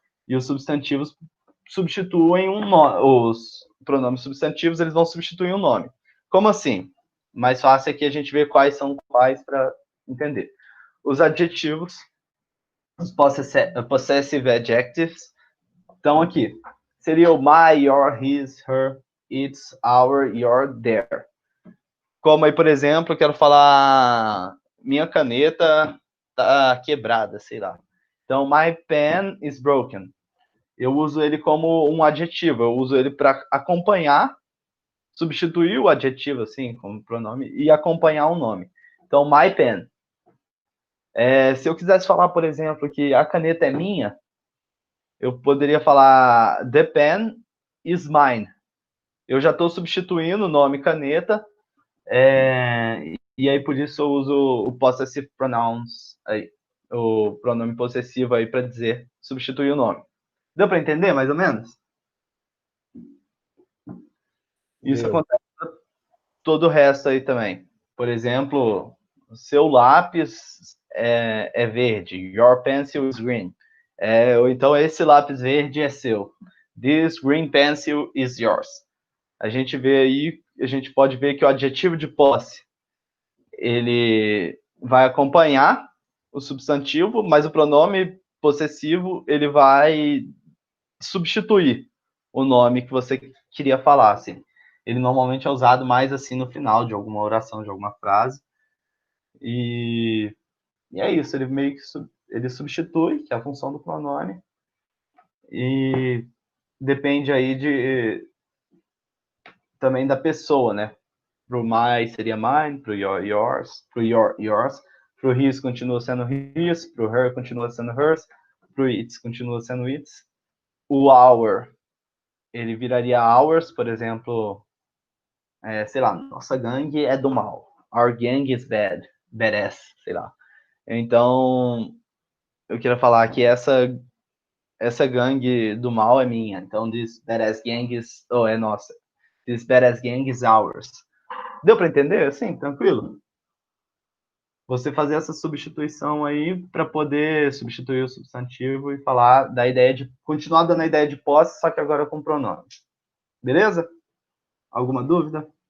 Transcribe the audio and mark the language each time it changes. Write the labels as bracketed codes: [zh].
[pt] E os substantivos substituem os pronomes substantivos, eles vão substituir um nome. Como assim? Mais fácil aqui a gente ver quais são quais para entender. Os adjetivos, os possessive adjectives, estão aqui. Seria o my, your, his, her, its, our, your, their. Como aí, por exemplo, eu quero falar minha caneta tá quebrada, sei lá. Então, [en] my pen is broken. [pt] Eu uso ele como um adjetivo, eu uso ele para acompanhar, substituir o adjetivo, assim, como pronome, e acompanhar o nome. Então, my pen. Se eu quisesse falar, por exemplo, que a caneta é minha, eu poderia falar [en] the pen is mine. [pt] Eu já estou substituindo o nome caneta, e aí por isso eu uso o possessive pronouns, aí, o pronome possessivo aí para dizer, substituir o nome. Deu para entender, mais ou menos? Isso Deu. acontece todo o resto aí também. Por exemplo, o seu lápis é verde, [en] your pencil is green. [pt] Ou então esse lápis verde é seu. [en] This green pencil is yours. [pt] A gente vê aí, a gente pode ver que o adjetivo de posse ele vai acompanhar o substantivo, mas o pronome possessivo ele vai substituir o nome que você queria falar, assim. Ele normalmente é usado mais assim no final de alguma oração, de alguma frase. E é isso, ele meio que ele substitui, que é a função do pronome. E depende aí também da pessoa, né? Pro my seria mine, pro your, yours, pro your, yours, pro his continua sendo his, pro her continua sendo hers, pro its continua sendo its. O our, ele viraria ours, por exemplo, sei lá, nossa gangue é do mal. [en] Our gang is bad, badass, [pt] sei lá. Então, eu queria falar que essa gangue do mal é minha. [en] Então, this badass gang is, [pt] é nossa. [en] This badass gang is ours. [pt] Deu para entender? Assim, tranquilo? Você fazer essa substituição aí para poder substituir o substantivo e falar da ideia de continuar dando a ideia de posse, só que agora com pronome. Beleza? Alguma dúvida?